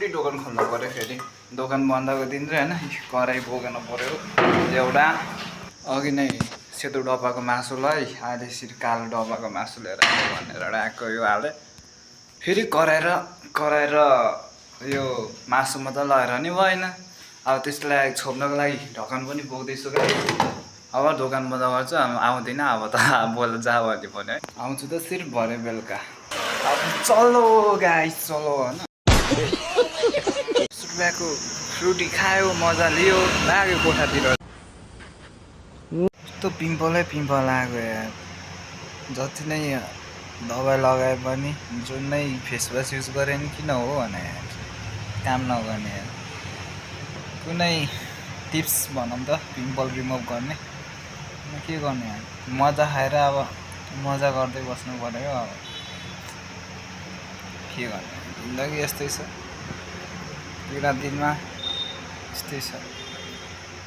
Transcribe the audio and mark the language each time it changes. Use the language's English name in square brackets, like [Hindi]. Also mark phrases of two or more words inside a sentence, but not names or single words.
[Nepali] दोकान खोल्नु पऱ्यो फेरि दोकान बन्दको दिन चाहिँ होइन कराई बोक्नु पऱ्यो एउटा अघि नै सेतो डब्बाको मासुलाई अहिले यसरी कालो डब्बाको मासु लिएर आयो भनेर आएको यो हाले फेरि कराएर यो मासु मात्रै लगाएर नि भएन अब त्यसलाई छोप्नको लागि ढक्कन पनि बोक्दैछु क्या अब दोकान बन्द गर्छु आउँदिनँ अब त बोल जा भन्यो भने आउँछु त सिर्फ भरे बेलुका अब चलो गाइस चलो होइन 20 रुपियाँको फ्रुटी खायो मजा लियो लाग्यो कोठातिर यस्तो पिम्पलै पिम्पल लाग्यो यार जति नै दबाई लगाए पनि जुन नै [English] face wash use [Nepali] गरे नि किन हो भने काम नगर्ने यार कुनै टिप्स भनौँ त [English] pimple remove [Nepali] गर्ने के गर्ने यार मजा खाएर अब मजा गर्दै बस्नु पर्यो अब के गर्ने जिन्दगी यस्तै छ पुरा दिनमा यस्तै छ